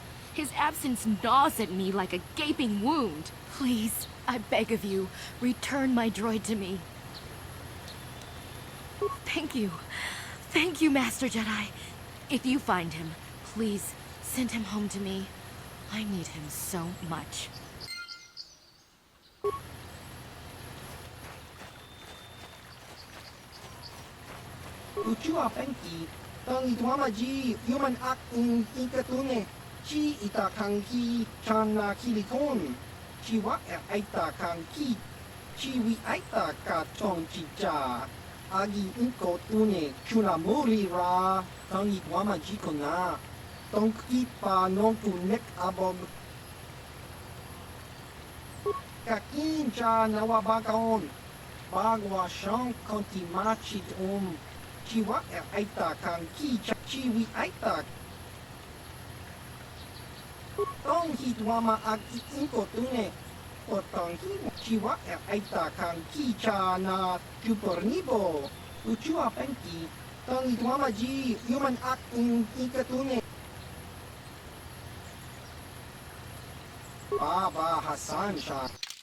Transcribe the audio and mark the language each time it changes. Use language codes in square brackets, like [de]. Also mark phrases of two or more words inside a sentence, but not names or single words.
[en] His absence gnaws at me like a gaping wound. Please, I beg of you, return my droid to me. Thank you. Thank you, Master Jedi. If you find him, please send him home to me. I need him so much. Ucua penki, tangi tuamaji, human ak ikatune, chi ita kanki, chana kilikon, chi wa aita kanki, chi wi aita ka chong chicha, agi inkotune, chuna muri ra, tangi tuamaji kona, tongki pa nontu nek abog. Kakin cha nawabakaon, bagwa shang konti machit Chiwa aita kang ki chiwi aita. Tong hitwama ag inko tune. Potong hi chiwa aita kang ki cha na chupornibo. Uchua penki. Tong hitwama ji human ak ikatune. Baba Hassan Shah.